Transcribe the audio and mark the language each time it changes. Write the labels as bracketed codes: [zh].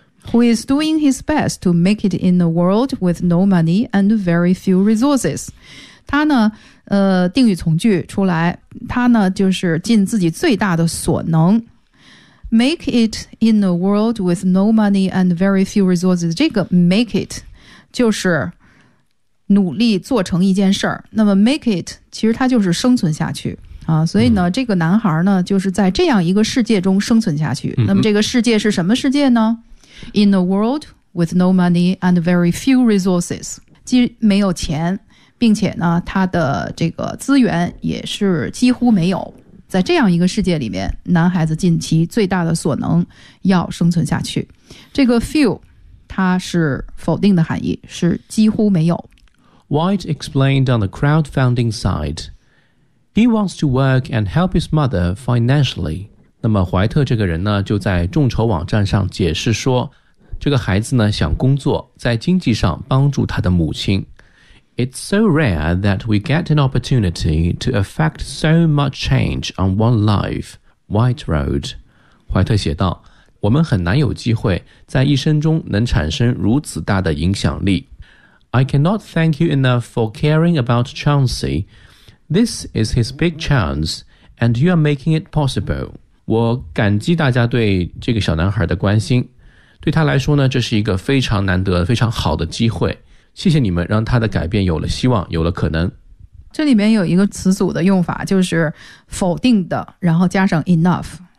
[en] Who is doing his best to make it in a world with no money and very few resources。 [zh] 他呢定语从句出来，他呢就是尽自己最大的所能。 [en] Make it in a world with no money and very few resources， [zh] 这个 [en] make it [zh] 就是努力做成一件事儿，那么 make it 其实它就是生存下去、所以呢、这个男孩呢就是在这样一个世界中生存下去。那么这个世界是什么世界呢？ [en] In a world with no money and very few resources， [zh] 既没有钱，并且呢他的这个资源也是几乎没有。在这样一个世界里面，男孩子尽其最大的所能要生存下去。这个 few 它是否定的含义，是几乎没有。 [en] White explained on the crowdfunding site, he wants to work and help his mother financially. [zh] 那么怀特这个人呢，就在众筹网站上解释说，这个孩子呢想工作，在经济上帮助他的母亲。 [en] It's so rare that we get an opportunity to affect so much change on one life, White wrote. [zh] 怀特写道，我们很难有机会在一生中能产生如此大的影响力。 [en] I cannot thank you enough for caring about Chauncey. This is his big chance, and you are making it possible. [zh] 我感激大家对这个小男孩的关心。对他来说呢，这是一个非常难得、非常好的机会。谢谢你们让他的改变有了希望，有了可能。这里面有一个词组的用法，就是否定的，然后加上 enough。